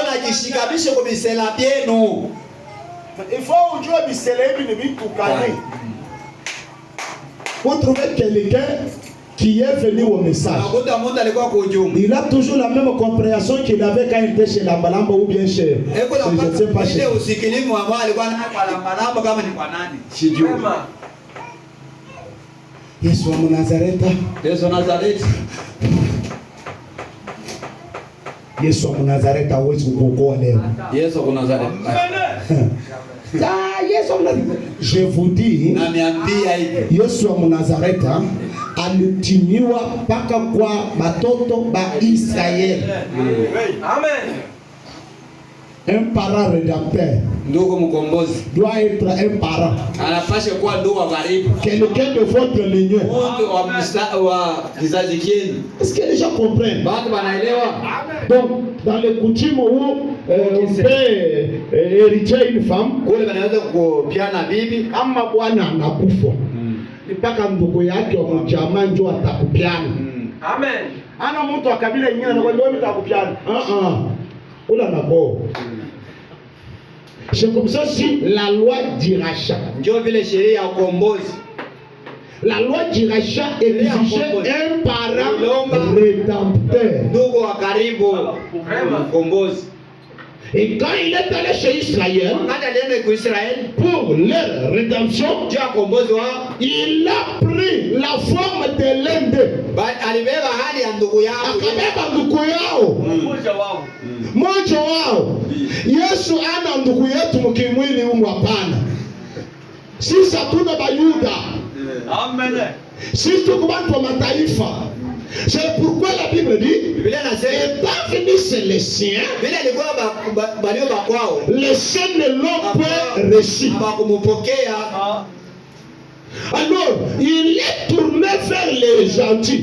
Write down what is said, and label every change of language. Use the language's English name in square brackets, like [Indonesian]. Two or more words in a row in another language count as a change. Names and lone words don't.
[French] Il faut vous trouvez quelqu'un qui est venu au message. Il a toujours la même compréhension qu'il avait quand il était chez la Balamba ou bien chez je ne sais pas chez [Swahili] Yesu wa Nazareta. Yesu wa Nazareta hawezi kukuokoa leo. Yesu wa Nazareta. [French] Je vous dis, [Swahili] Yesu wa Nazareta alitimiwa mpaka kwa batoto ba Israeli. Amen. [French] Un parent rédempteur doit être un parent. Quelqu'un de votre lignée. Est-ce que les gens comprennent? Donc, dans les coutumes où on fait hériter une femme, [Swahili] ama bwana anakufa mpaka ndugu yake wa mjamaa ndio atakupiana. Amen. Ana mtu wa kabila nyingine anakwambia wewe nitakupiana. Oula nabo. [French] C'est comme ça si la loi du rachat. [Swahili] Ndio vile sheria ya ukombozi. [French] La loi du rachat exigeait un parent rédempteur. [Swahili] Ndugu wa karibu mkombozi. [French] Et quand il est allé chez Israël pour leur rédemption, il a pris la forme de l'un d'eux. [Swahili] Moja wao. Yesu ana ndugu yetu mkimwili hapana. Sisi hatuna Bayuda. Amen. Sisi tuko watu wa mataifa. [French] C'est pourquoi la Bible dit, étant venu chez les siens, les siens ne l'ont pas reçu. Alors, il est tourné vers les gentils.